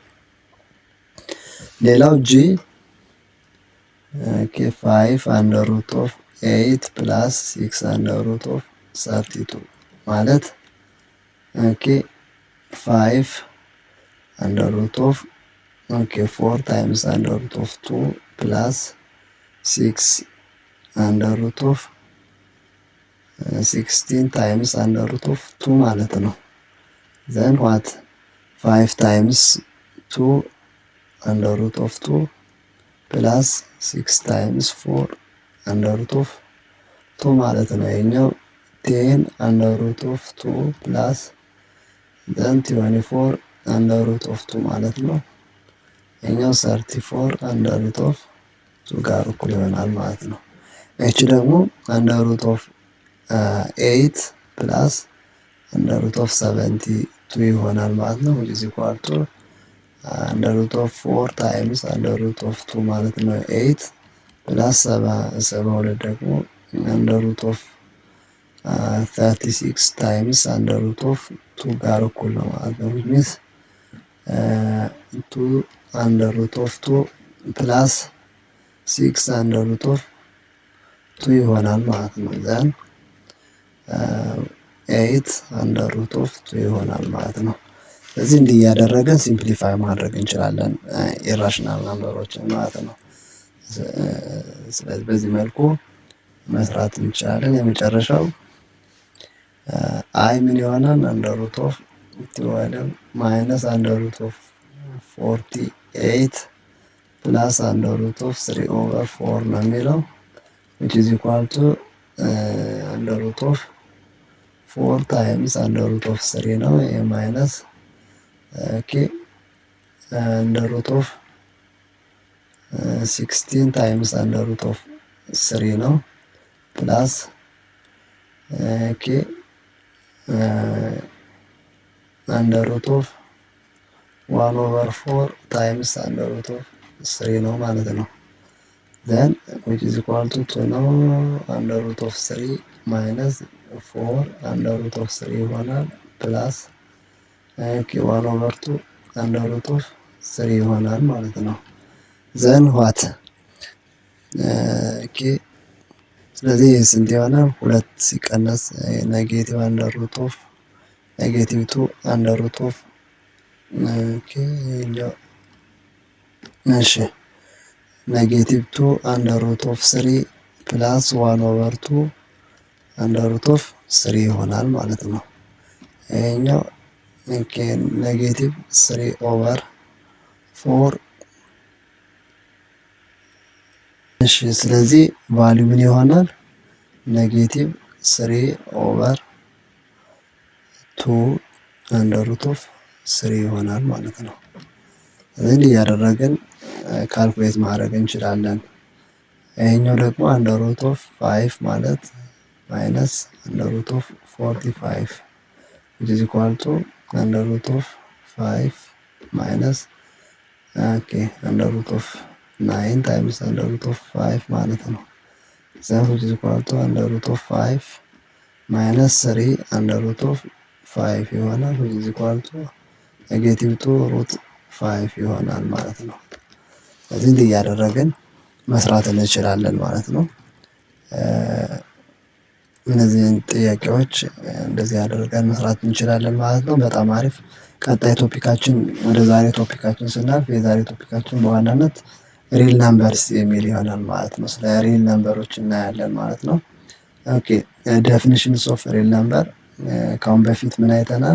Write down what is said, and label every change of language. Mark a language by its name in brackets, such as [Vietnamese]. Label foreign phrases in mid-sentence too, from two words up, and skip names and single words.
[English] ሌላው ጂ 5 under root of 8 plus 6 under root of 32 ማለት 5 under root of 4 times under root of 2 plus 6 under root of 16 times under root of 2 [Amharic] ማለት ነው። [English] then what 5 times 2 under root of 2 plus 6 times 4 under root of 2 [Amharic] ማለት ነው። ይሄኛው [English] 10 under root of 2 plus then 24 under root of 2 [Amharic] ማለት ነው። ይሄኛው [English] 34 under root of 2 [Amharic] ጋር እኩል ይሆናል ማለት ነው። እቺ ደግሞ [English] under root of 8 plus under root of 72 [Amharic] ይሆናል ማለት ነው። [English] which is equal to under root of 4 times under root of 2 [Amharic] ማለት ነው [English] 8 plus 72 ደግሞ under root of 36 times under root of 2 [Amharic] ጋር እኩል ነው ማለት ነው። [English] which means 2 under root of 2 plus 6 under root of 2 [Amharic] ይሆናል ማለት ነው። [English] then 8 under root of 2 [Amharic] ይሆናል ማለት ነው። ስለዚህ እንዲህ እያደረገን ሲምፕሊፋይ ማድረግ እንችላለን [English] irrational numbers [Amharic] ማለት ነው። ስለዚህ በዚህ መልኩ መስራት እንችላለን። የመጨረሻው አይ ምን ይሆናል? [English] under root of 12 minus under root of 48 plus under root of 3 over 4 [Amharic] ነው የሚለው [English] which is equal to under root of 4 times under root of 3 [Amharic] ነው። ይሄ [English] ማይነስ under root of 16 times under root of 3 ነው ፕላስ under root of 1 over 4 times under root of 3 [Amharic] ነው ማለት ነው። [English] then which is equal to 2 ነው under root of 3 minus 4 under root of 3 ይሆናል ፕላስ 1 over 2 under root of 3 [Amharic] ይሆናል ማለት ነው። [English] then what [Amharic] ስለዚህ ስንት ይሆናል? [English] 2 ሲቀነስ ኔጌቲቭ under root of ኔጌቲቭ 2 under root of እሺ ኔጌቲቭ 2 under root of 3 ፕላስ 1 over 2 under root of 3 [Amharic] ይሆናል ማለት ነው። ይሄኛው [English] negative 3 over 4 [Amharic] እሺ ስለዚህ ቫልዩ ምን ይሆናል? [English] negative 3/2 under root of 3 [Amharic] ይሆናል ማለት ነው። እንዲህ እያደረግን ካልኩሌት ማድረግ እንችላለን። ይሄኛው ደግሞ [English] under root of 5 ማለት minus under root of 45 which is equal to under root of 5 minus under root of 9 times under root of 5 [Amharic] ማለት ነው። [English] that which is equal to under root of 5 minus 3 under root of 5 ይሆናል which is equal to negative 2 root 5 [Amharic] ይሆናል ማለት ነው። ስለዚህ እንዲህ እያደረግን መስራት እንችላለን ማለት ነው። እነዚህን ጥያቄዎች እንደዚህ አድርገን መስራት እንችላለን ማለት ነው። በጣም አሪፍ። ቀጣይ ቶፒካችን ወደ ዛሬ ቶፒካችን ስናልፍ የዛሬ ቶፒካችን በዋናነት [English] real numbers [Amharic] የሚል ይሆናል ማለት ነው። ስለ [English] real numbers [Amharic] እናያለን ማለት ነው። [English] okay definitions of real number [Amharic] ከአሁን በፊት ምን አይተናል?